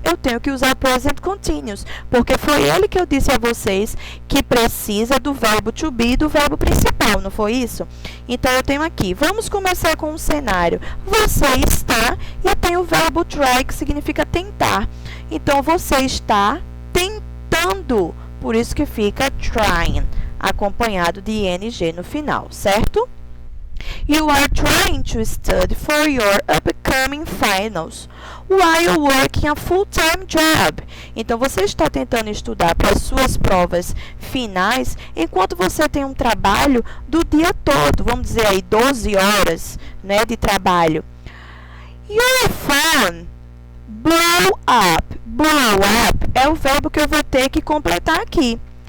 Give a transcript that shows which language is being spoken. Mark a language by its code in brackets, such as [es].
[pt] Eu tenho que usar o Present Continuous, porque foi ele que eu disse a vocês que precisa do verbo to be e do verbo principal, não foi isso? Então, eu tenho aqui, vamos começar com um cenário. Você está, e eu tenho o verbo try, que significa tentar. Então, você está tentando, por isso que fica trying. acompanhado de ing no final, certo? [en] You are trying to study for your upcoming finals while working a full-time job. [pt] Então, você está tentando estudar para as suas provas finais enquanto você tem um trabalho do dia todo. Vamos dizer aí 12 horas, né, de trabalho. [en] Your phone blow up. [pt] Blow up é o verbo que eu vou ter que completar aqui.